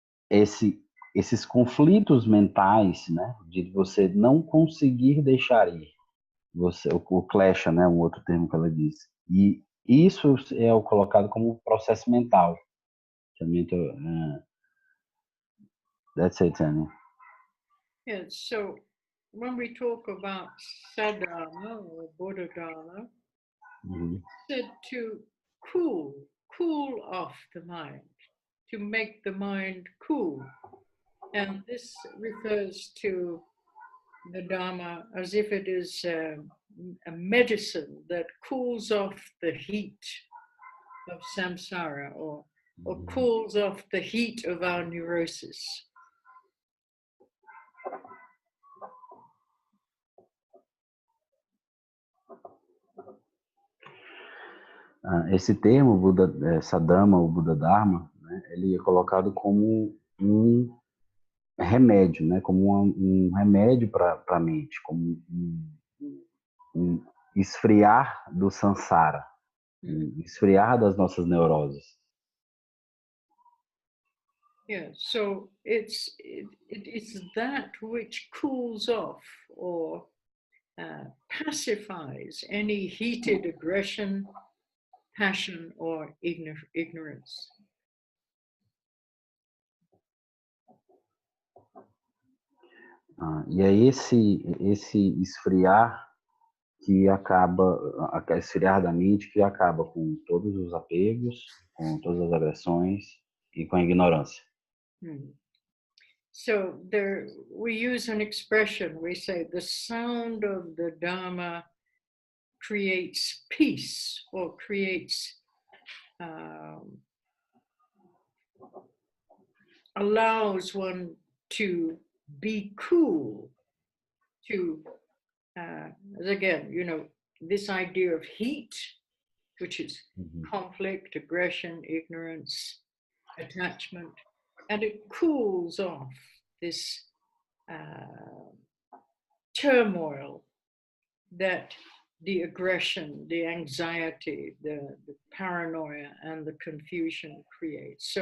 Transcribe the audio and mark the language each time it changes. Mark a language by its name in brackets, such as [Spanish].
[Portuguese] esses conflitos mentais, né, de você não conseguir deixar ir, o clash, né, um outro termo que ela disse, e isso é o colocado como processo mental. Também [English] that's it, Annie. Yes, so when we talk about sadhana or bodhidharma, said to cool off the mind, to make the mind cool. And this refers to the Dharma as if it is a medicine that cools off the heat of samsara or cools off the heat of our neurosis. [Portuguese] Esse termo, Buda, Sadama ou Buda Dharma, né, ele é colocado como um remédio, né, como um remédio para a mente, como um esfriar do samsara, esfriar das nossas neuroses. [English] Yeah, so it's that which cools off or pacifies any heated aggression, passion, or ignorance. [Portuguese] E é esse esfriar que acaba, esfriar da mente que acaba com todos os apegos, com todas as agressões e com a ignorância. [English] So there, we use an expression, we say the sound of the Dharma creates peace or creates, allows one to be cool, to, again, you know, this idea of heat, which is conflict, aggression, ignorance, attachment, and it cools off this turmoil that the aggression, the anxiety, the paranoia, and the confusion creates.